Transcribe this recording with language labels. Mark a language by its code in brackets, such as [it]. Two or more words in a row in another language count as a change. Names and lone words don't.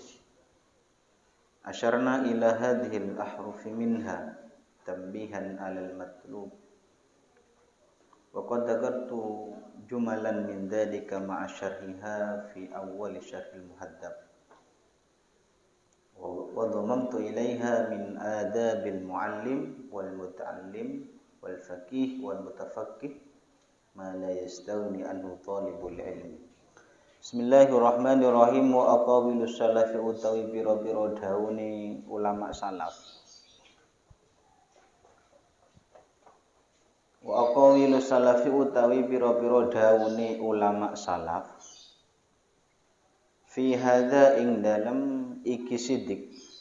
[ar] أشرنا إلى هذه الأحرف منها تنبيها على المطلوب وقد ذكرت جملا من ذلك مع شرحها في أول شرح المهذب وضممت إليها من آداب المعلم والمتعلم والفقيه والمتفقه ما لا يستغني عنه طالب العلم. بسم الله الرحمن الرحيم وأقاويل السلف [jv] utawi pira-pira dawuhe ulama salaf. [ar] وأقاويل السلف [jv] utawi pira-pira dawuhe ulama salaf. [ar] في هذا [jv] ing dalem iki sidik.